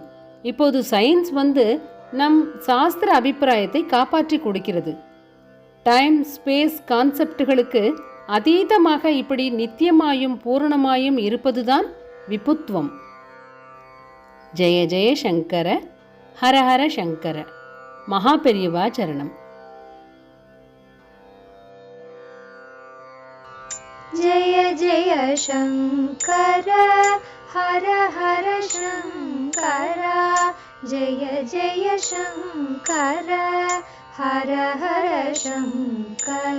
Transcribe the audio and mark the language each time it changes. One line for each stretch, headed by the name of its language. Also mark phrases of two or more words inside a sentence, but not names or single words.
Tamil: இப்போது சயின்ஸ் வந்து நம் சாஸ்திர அபிப்பிராயத்தை காப்பாற்றி கொடுக்கிறது.
English: time space
Tamil: கான்செப்டுகளுக்கு அதீதமாக இப்படி நித்தியமாயும் பூரணமாயும் இருப்பதுதான் விபுத்துவம்.
Sanskrit: जय जय शङ्कर, हर हर शङ्कर.
Tamil: மகா பெரியவா சரணம்.
Sanskrit: जय जय शङ्कर, हर हर शङ्कर. जय जय शङ्कर, हर हर शङ्कर.